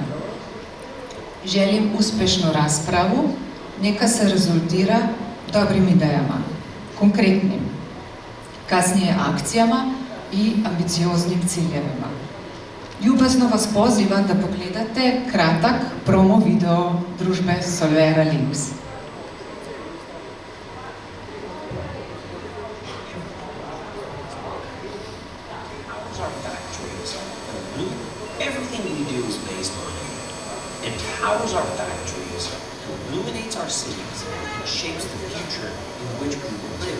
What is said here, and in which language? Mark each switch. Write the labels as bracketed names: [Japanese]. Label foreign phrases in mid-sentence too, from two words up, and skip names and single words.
[Serbian] Želim uspešnu raspravu, neka se rezultira dobrim idejama, konkretnim, kasnije akcijama i ambicioznim ciljevima. Ljubazno vas pozivam da pogledate kratak promo video družbe Solvera Lynx. [English] Everything we do is based on it. It powers our factories, illuminates our cities, and shapes the future in which we will live.